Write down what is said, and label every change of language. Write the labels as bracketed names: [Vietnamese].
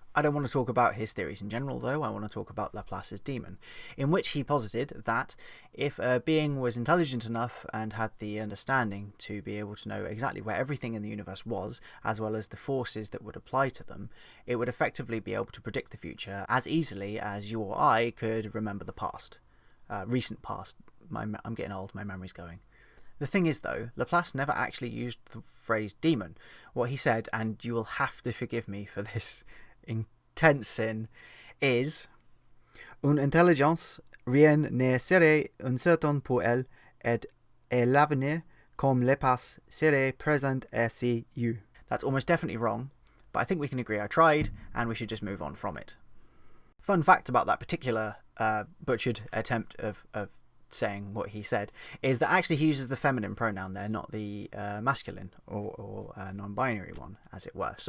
[English] I don't want to talk about his theories in general, though. I want to talk about Laplace's Demon, in which he posited that if a being was intelligent enough and had the understanding to be able to know exactly where everything in the universe was, as well as the forces that would apply to them, it would effectively be able to predict the future as easily as you or I could remember the past. Recent past. I'm getting old, my memory's going. The thing is, though, Laplace never actually used the phrase demon. What he said, and you will have to forgive me for this intense sin, is [French] une intelligence rien ne serait incertain pour elle et l'avenir comme le passé serait présent ainsi you. [English] That's almost definitely wrong, but I think we can agree I tried and we should just move on from it. Fun fact about that particular butchered attempt of saying what he said is that actually he uses the feminine pronoun there, not the masculine or non-binary one, as it were.